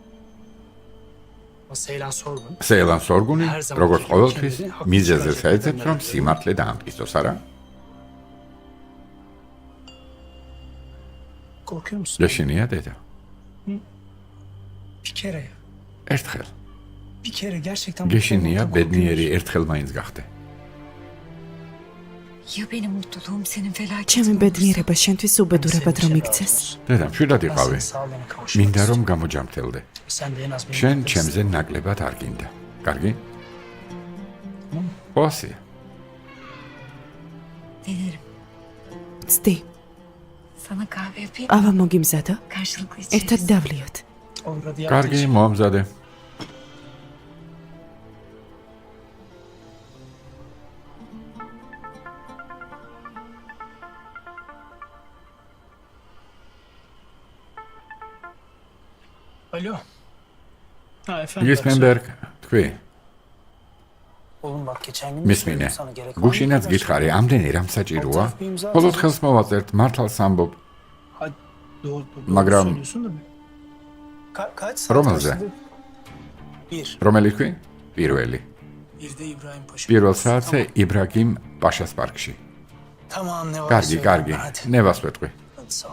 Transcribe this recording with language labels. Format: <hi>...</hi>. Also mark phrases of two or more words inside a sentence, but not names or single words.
<ka>სეილან სორგუნი, როგორც ყოველთვის, მიზეზებს აეძებს, რომ სიმართლე დაამტკიცოს, არა? გეშინია დედა? ერთხელ. გეშინია ბედნიერი ერთხელ მაინც გახდე.</ka> <tr>Ya benim mutluluğum senin felaketine.</tr> <ka>ჩემი ბედნიერება შენთვის უბედურებად რომ იქცეს. დედა, მშვიდად იყავი. მინდა რომ გამოჯამრთელდე. შენ ჩემზე ნაკლებად არ გინდა. კარგი? ოსი.</ka> <tr>Denerim.</tr> <ka>ცდი,</ka> <tr>Sana kahve yapayım.</tr> <ka>ყავა მოგიმზადო?</ka> <tr>Karşılıklı</tr> <ka>ერთად</ka> <tr>içeriz.</tr> <ka>დავლიოთ. კარგი, მოამზადე.</ka> <tr>Alo. Efendim.</tr> <ka>გისმენბერგ, თქვი?</ka> <tr>Oğlum bak geçen gün</tr> <ka>მისმინე, გუშინაც გითხარი, ამდენი რამ საჭიროა? მხოლოდ ხელს მოვაწერთ, მართალს ამბობ. მაგრამ</ka> <tr>kaç saat</tr> <ka>რომელზე?</ka> <tr>başladı? Bir.</tr> <ka>რომელი თქვი? პირველი.</ka> <tr>Birde İbrahim Paşa.</tr> <ka>პირველ საათზე იბრაგიმ პაშას პარკში.</ka> <tr>Tamam ne var?</tr> <ka>კარგი,</ka> <tr>söyle.</tr> <ka>კარგი.</ka> <tr>Hadi.</tr> <ka>ნევას ვეთყვი.</ka> <tr>Hadi sağ ol.</tr>